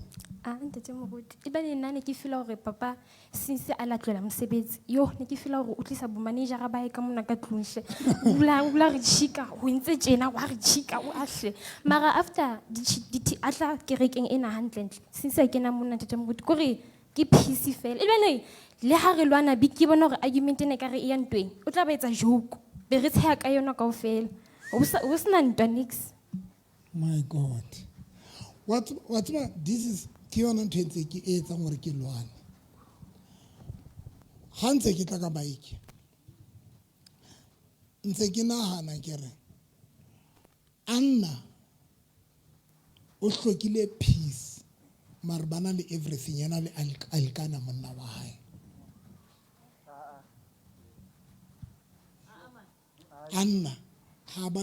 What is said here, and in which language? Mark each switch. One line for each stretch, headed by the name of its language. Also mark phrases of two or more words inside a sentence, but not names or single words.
Southern Sotho: Ntate Moruti, ebile nna ne ke feel-a hore papa since a la tlohela mosebetsi yo ne ke feel-a hore o tlisa bomanejara ba hae ka mona ka tlung hle o la re tjhika ho ntse tjena wa re tjhika o ahle mara after a tla kerekeng ena hantlentle since a kena mona Ntate Moruti kore ke peace fela ebile le ha re lwana big ke bona hore argument ena ka re e ya ntweng o tla ba etsa joke be re tsheha ka yona kaofela o sena ntwa nix.
English: my god what this is
Southern Sotho: ke yona ntho e ntse ke etsang gore ke lwane ga ntse ke tla ka baeke ntse ke nagana ke re Anna o hlokile peace mare bana le everything yana le alkana monna wa hae Anna ha ba